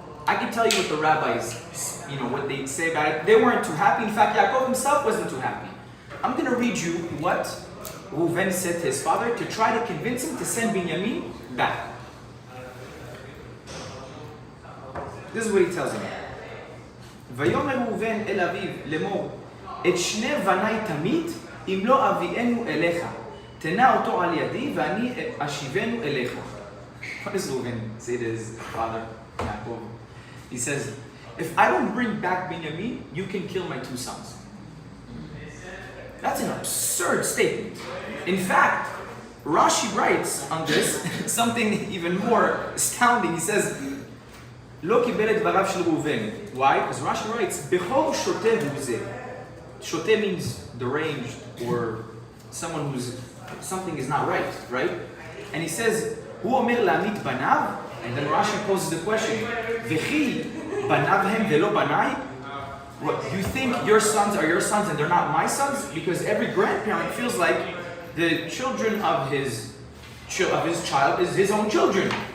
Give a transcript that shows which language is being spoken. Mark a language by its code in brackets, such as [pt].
[en] I can tell you what the rabbis, what they say about it. They weren't too happy. In fact, Yaakov himself wasn't too happy. I'm going to read you what Reuven said to his father to try to convince him to send Binyamin back. This is what he tells him. [he] ויאמר ראובן אל אביו לאמור את שני בניי תמית אם לא אביאנו אליך תנה אותו על ידי ואני אשיבנו אליך. [en] What does Reuven say to his father, Yaakov? He says, if I don't bring back Binyamin, you can kill my two sons. That's an absurd statement. In fact, Rashi writes on this something even more astounding. He says, [he] לא קיבל את דבריו של ראובן. [en] Why? Because Rashi writes, [he] בכור שוטה הוא זה. [en] Shote means deranged or someone who's, something is not right? And he says, [he] הוא אומר להמית בניו, [en] and then Rashi poses the question, [he] וכי בניו הם ולא בניי? [en] What, you think your sons are your sons and they're not my sons? Because every grandparent feels like the children of his child is his own children.